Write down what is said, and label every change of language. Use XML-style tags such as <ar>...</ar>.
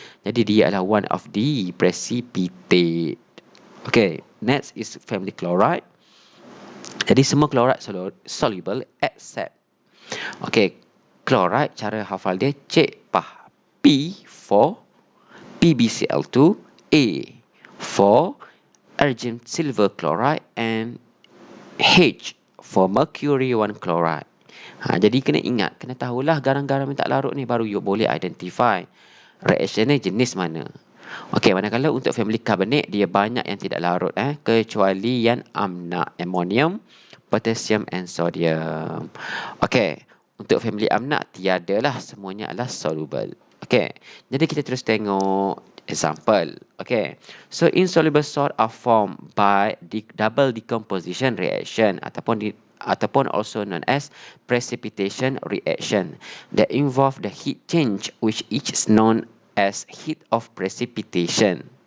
<ms>Jadi dia adalah</ms> <en>one of the precipitate. Okay, next is family chloride.</en> <ms>Jadi semua chloride soluble except, okay, chloride cara hafal dia cek pah.</ms> <en>P for PbCl2, A for argent silver chloride, and H for mercury 1 chloride.</en> <ms>Jadi kena ingat, kena tahulah garam-garam yang tak larut ni, baru you boleh identify reaction ni jenis mana. Okey, manakala untuk family carbonate dia banyak yang tidak larut kecuali yang amna, ammonium, potassium and sodium. Okey, untuk family amna tiadalah, semuanya adalah soluble. Okey, jadi kita terus tengok example.</ms> <en>Okay, so insoluble salt are formed by double decomposition reaction ataupun also known as precipitation reaction that involve the heat change, which is known as heat of precipitation.</en>